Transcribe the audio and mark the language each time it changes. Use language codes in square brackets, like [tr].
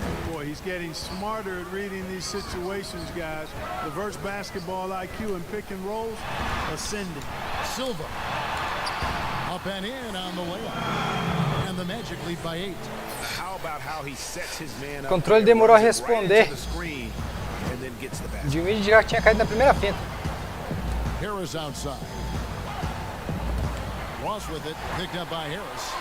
[en] Boy, he's getting smarter at reading these situations, guys. LeVert's basketball IQ and pick and rolls ascending. Silva. Up and in on the layup. And the Magic lead by 8. How about how he sets his man [pt] O [en] up? [pt] controle demorou a responder. Dinwiddie já tinha caído na primeira finta. [en] Harris outside. Ross with it, picked up by Harris.